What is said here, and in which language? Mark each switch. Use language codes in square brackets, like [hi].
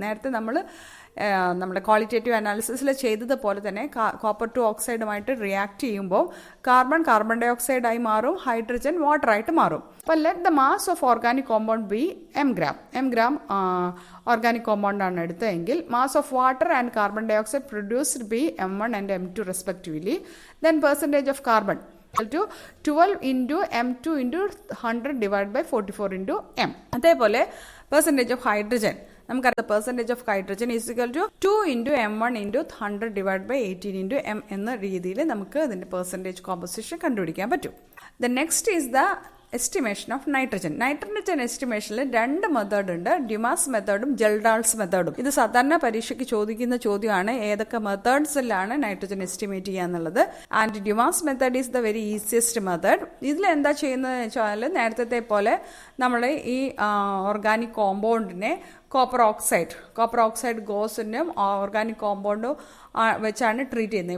[ml] നേരത്തെ നമ്മുടെ ക്വാളിറ്റേറ്റീവ് അനാലിസിസിൽ ചെയ്തതുപോലെ തന്നെ കോപ്പർ ടു ഓക്സൈഡുമായിട്ട് റിയാക്ട് ചെയ്യുമ്പോൾ കാർബൺ ഡൈ ഓക്സൈഡായി മാറും, ഹൈഡ്രജൻ വാട്ടറായിട്ട് മാറും. [en] അപ്പോൾ let the mass of organic compound be m gram organic [ml] കോമ്പൗണ്ടാണ് എടുത്തതെങ്കിൽ [en] Mass of water and carbon dioxide produced be m1 and m2 respectively. Then percentage of carbon equal to 12 into m2 into 100 divided by 44 into m. [ml] അതേപോലെ [en] percentage of hydrogen നമുക്കറിയാം percentage of hydrogen is equal to 2 into m1 into 100 divided by 18 into m [ml] എന്ന രീതിയിൽ നമുക്ക് അതിൻ്റെ percentage composition കണ്ടുപിടിക്കാൻ പറ്റും. [en] The next is the estimation of nitrogen. [ml] Nitrogen എസ്റ്റിമേഷനിൽ 2 method ഉണ്ട്, ഡ്യുമാസ് മെത്തേഡും ജെൽഡാൾസ് മെത്തേഡും. ഇത് സാധാരണ പരീക്ഷയ്ക്ക് ചോദിക്കുന്ന ചോദ്യമാണ്, ഏതൊക്കെ മെത്തേഡ്സിലാണ് നൈട്രജൻ എസ്റ്റിമേറ്റ് ചെയ്യുക എന്നുള്ളത്. [en] And Dumas method is the very easiest method. [ml] ഇതിൽ എന്താ ചെയ്യുന്നത് വെച്ചാൽ നേരത്തെ പോലെ നമ്മൾ ഈ ഓർഗാനിക് കോമ്പൗണ്ടിനെ കോപ്പർ ഓക്സൈഡ് ഗോസിനും ഓർഗാനിക് കോമ്പൗണ്ടും വെച്ചാണ് ട്രീറ്റ് ചെയ്യുന്നത്.